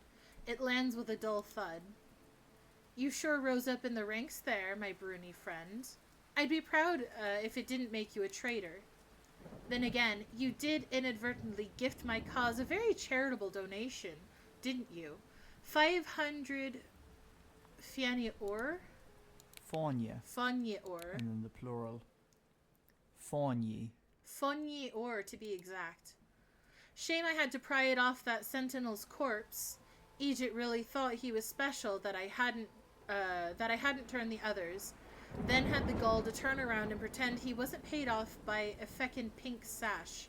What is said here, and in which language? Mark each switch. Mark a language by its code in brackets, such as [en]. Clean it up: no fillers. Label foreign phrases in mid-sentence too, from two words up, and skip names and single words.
[en] It lands with a dull thud. You sure rose up in the ranks there, my Bruni friend. I'd be proud if it didn't make you a traitor. Then again, you did inadvertently gift my cause a very charitable donation, didn't you? 500 Fianni ore? Fáinne. Fáinne ore. And then the plural. Fáinne. Fáinne ore, to be exact. Shame I had to pry it off that sentinel's corpse. Egypt really thought he was special that I hadn't turned the others. Then had the gall to turn around and pretend he wasn't paid off by a feckin' pink sash.